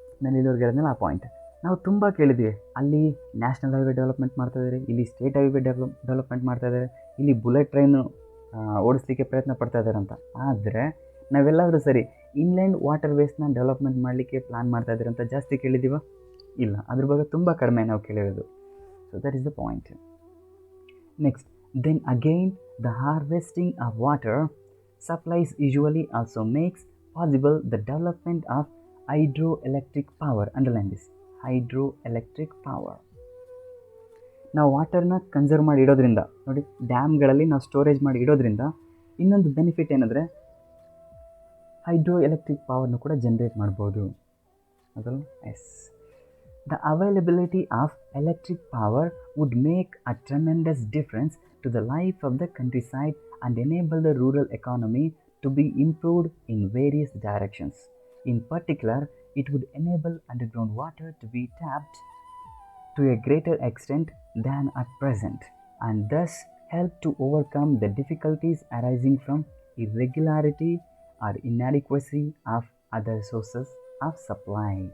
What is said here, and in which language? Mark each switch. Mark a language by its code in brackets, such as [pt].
[kn] ನಾನು ಇಲ್ಲಿವರೆಗೆ ಹೇಳಿದ್ನಲ್ಲ ಆ ಪಾಯಿಂಟ್. ನಾವು ತುಂಬ ಕೇಳಿದ್ದೀವಿ, ಅಲ್ಲಿ ನ್ಯಾಷನಲ್ ಹೈವೇ ಡೆವಲಪ್ಮೆಂಟ್ ಮಾಡ್ತಾಯಿದ್ದಾರೆ, ಇಲ್ಲಿ ಸ್ಟೇಟ್ ಹೈವೇ ಡೆವಲಪ್ಮೆಂಟ್ ಮಾಡ್ತಾಯಿದ್ದಾರೆ, ಇಲ್ಲಿ ಬುಲೆಟ್ ಟ್ರೈನು ಓಡಿಸ್ಲಿಕ್ಕೆ ಪ್ರಯತ್ನ ಪಡ್ತಾ ಇದ್ದಾರೆ ಅಂತ. ಆದರೆ ನಾವೆಲ್ಲರೂ ಸರಿ ಇನ್ಲ್ಯಾಂಡ್ ವಾಟರ್ ವೇಸ್ನ ಡೆವಲಪ್ಮೆಂಟ್ ಮಾಡಲಿಕ್ಕೆ ಪ್ಲ್ಯಾನ್ ಮಾಡ್ತಾಯಿದ್ದಾರೆ ಅಂತ ಜಾಸ್ತಿ ಕೇಳಿದ್ದೀವ? ಇಲ್ಲ, ಅದ್ರ ಬಗ್ಗೆ ತುಂಬ ಕಡಿಮೆ ನಾವು ಕೇಳಿರೋದು. [en] So that is the point. Next, then again the harvesting of water supplies usually also makes possible the development of hydroelectric power. Underline this, hydroelectric power. [kn] ನಾವು ವಾಟರ್ನ ಕನ್ಸರ್ವ್ ಮಾಡಿ ಇಡೋದ್ರಿಂದ ನೋಡಿ, ಡ್ಯಾಮ್ಗಳಲ್ಲಿ ನಾವು ಸ್ಟೋರೇಜ್ ಮಾಡಿ ಇಡೋದ್ರಿಂದ ಇನ್ನೊಂದು ಬೆನಿಫಿಟ್ ಏನಂದರೆ ಹೈಡ್ರೋ ಎಲೆಕ್ಟ್ರಿಕ್ ಪವರ್ನು ಕೂಡ generate ಮಾಡ್ಬೋದು ಅದಲ್ಲ. [en] Yes, the availability of electric power would make a tremendous difference to the life of the countryside and enable the rural economy to be improved in various directions. In particular, it would enable underground water to be tapped to a greater extent than at present, and thus help to overcome the difficulties arising from irregularity or inadequacy of other sources of supply.